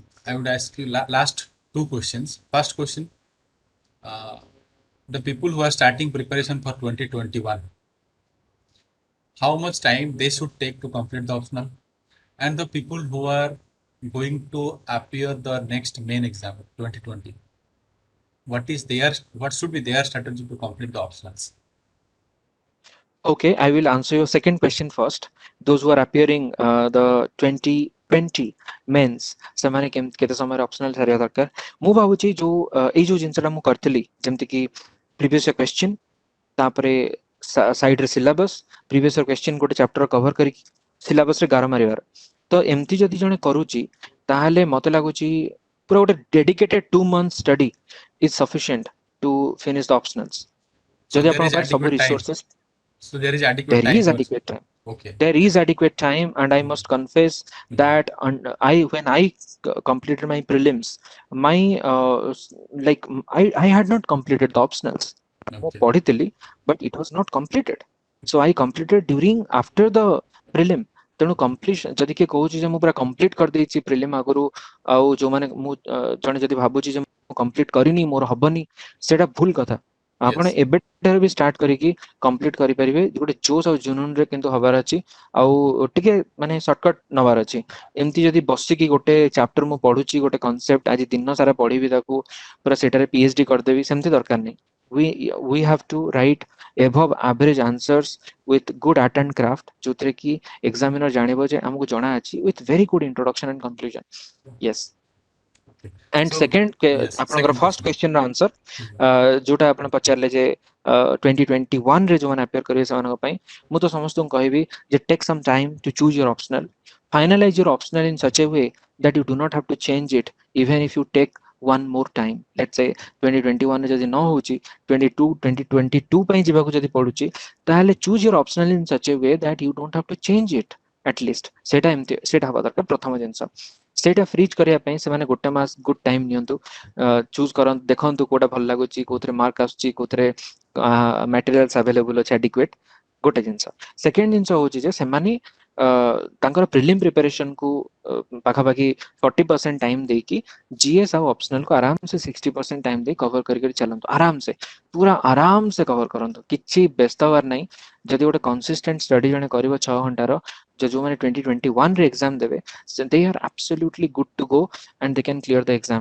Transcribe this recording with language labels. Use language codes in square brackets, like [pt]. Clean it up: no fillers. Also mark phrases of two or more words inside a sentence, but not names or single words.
[en] I would ask you last two questions. First question, uh, the people who are starting preparation for 2021, how much time they should take to complete the optional, and the people who are going to appear the next main exam 2020, what should be their strategy to complete the optionals? Okay, I will answer your second question first. Those who are appearing the 2020 [or] मेंस ସେମାନେ କେତେ ସମୟରେ ଅପସନାଲ ସାରିବା ଦରକାର ମୁଁ ଭାବୁଛି ଯୋଉ ଏଇ ଯୋଉ ଜିନିଷଟା ମୁଁ କରିଥିଲି ଯେମିତି କି [en] previous question [or] ତାପରେ ସାଇଡ୍ ରେ ସିଲାବସ୍ [en] previous question [or] ଗୋଟେ [en] chapter cover [or] କରିକି ସିଲାବସ୍ ରେ ଗାର ମାରିବାର ତ ଏମିତି ଯଦି ଜଣେ କରୁଛି ତାହେଲେ ମତେ ଲାଗୁଛି ପୁରା ଗୋଟେ [en] dedicated 2 months study is sufficient to finish the optionals So [or] ଯଦି [en] there is [or] ଆପଣଙ୍କ ପାଖରେ ସବୁ [en] adequate time. ରିସୋର୍ସେସ୍ So there is adequate there time is also. adequate time. Okay. There is adequate time, and I must confess that I when I completed my prelims, my I had not completed the optionals. Okay. ପଢିଥିଲି, but it was not completed. So I completed during after the prelim. [or] ତେଣୁ କମ୍ପ୍ଲିଟ ଯଦି କିଏ କହୁଛି ଯେ ମୁଁ ପୁରା କମ୍ପ୍ଲିଟ କରିଦେଇଛି ପ୍ରିଲିମ୍ ଆଗରୁ ଆଉ ଯୋଉମାନେ ମୁଁ ଜଣେ ଯଦି ଭାବୁଛି ଯେ ମୁଁ କମ୍ପ୍ଲିଟ କରିନି ମୋର ହବନି ସେଇଟା ଭୁଲ କଥା ଆପଣ [en] Yes. [or] ଏବେଠାରୁ ବି ଷ୍ଟାର୍ଟ କରିକି କମ୍ପ୍ଲିଟ କରିପାରିବେ ଗୋଟେ ଜୋସ୍ ଆଉ ଜୁନୁନରେ କିନ୍ତୁ ହବାର ଅଛି ଆଉ ଟିକେ ମାନେ ସର୍ଟକଟ ନବାର ଅଛି ଏମିତି ଯଦି ବସିକି ଗୋଟେ ଚାପ୍ଟର ମୁଁ ପଢୁଛି ଗୋଟେ କନସେପ୍ଟ ଆଜି ଦିନ ସାରା ପଢିବି ତାକୁ ପୁରା ସେଟାରେ ପିଏଚଡି କରିଦେବି ସେମିତି ଦରକାର ନାହିଁ [en] we have to write above average answers with good art and craft [or] ଯୋଉଥିରେ କି examiner ଜାଣିବ ଯେ ଆମକୁ ଜଣା ଅଛି [en] with very good introduction and conclusion yes Okay. and So second yes, [or] ଆପଣଙ୍କର [en] second ଫର୍ଷ୍ଟ question. [or] କ୍ୱେଶ୍ଚିନ୍ ର ଆନ୍ସର ଯୋଉଟା ଆପଣ ପଚାରିଲେ ଯେ 2021 ରେ ଯୋଉମାନେ ଆପିୟର କରିବେ ସେମାନଙ୍କ ପାଇଁ ମୁଁ ତ ସମସ୍ତଙ୍କୁ କହିବି ଯେ [en] take some time to choose your optional finalize your optional in such a way that you do not have to change it even if you take one more time let's say [or] 2021 ରେ ଯଦି ନ ହଉଛି 2022 ପାଇଁ ଯିବାକୁ ଯଦି ପଡୁଛି ତାହେଲେ [en] choose your optional in such a way that you don't have to change it at least [or] ସେଇଟା ଏମିତି ସେଇଟା ହବା ଦରକାର ପ୍ରଥମ ଜିନିଷ ସେଇଟା ଫ୍ରିଜ୍ କରିବା ପାଇଁ ସେମାନେ ଗୋଟେ ମାସ [en] good time [or] ନିଅନ୍ତୁ ଚୁଜ୍ କରନ୍ତୁ ଦେଖନ୍ତୁ କୋଉଟା ଭଲ ଲାଗୁଛି କୋଉଥିରେ ମାର୍କ ଆସୁଛି କୋଉଥିରେ [en] materials available [or] ଅଛି ଆଡିକ୍ୱେଟ୍ ଗୋଟେ ଜିନିଷ ସେକେଣ୍ଡ ଜିନିଷ ହଉଛି ଯେ ସେମାନେ ତାଙ୍କର ପ୍ରିଲିମ୍ ପ୍ରିପାରେସନକୁ ପାଖାପାଖି 40% ଟାଇମ୍ ଦେଇକି ଜିଏସ୍ ଆଉ ଅପସନାଲକୁ ଆରାମସେ 60% ଟାଇମ୍ ଦେଇ କଭର କରିକି ଚାଲନ୍ତୁ ଆରାମସେ ପୁରା ଆରାମସେ କଭର କରନ୍ତୁ କିଛି ବ୍ୟସ୍ତ ହବାର ନାହିଁ ଯଦି ଗୋଟେ [en] consistent study [or] ଜଣେ କରିବ 6 ଘଣ୍ଟାର ଯୋଉମାନେ 2021 ରେ ଏକ୍ସାମ ଦେବେ [en] they are absolutely good to go and they can clear the exam